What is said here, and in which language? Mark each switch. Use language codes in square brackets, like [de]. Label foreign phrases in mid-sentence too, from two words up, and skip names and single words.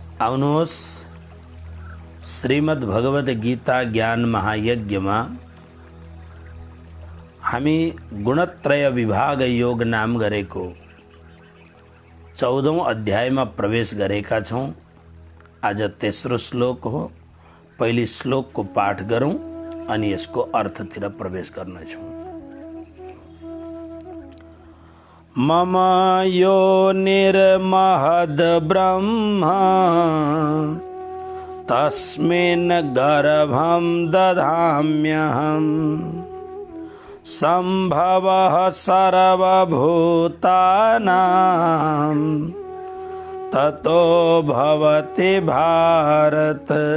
[ne] आउनुहोस् श्रीमद् भगवद गीता ज्ञान महायज्ञमा हामी गुणत्रय विभाग योग नाम गरेको 14औं अध्यायमा प्रवेश गरेका छौं। आज तेस्रो श्लोक हो। पहिलो श्लोकको पाठ गरौं अनि यसको अर्थतिर प्रवेश गर्नेछौं। [sa] मम योनिर्महद् ब्रह्म तस्मिन् गर्भं दधाम्यहम् संभवः सर्वभूतानां ततो भवति भारत।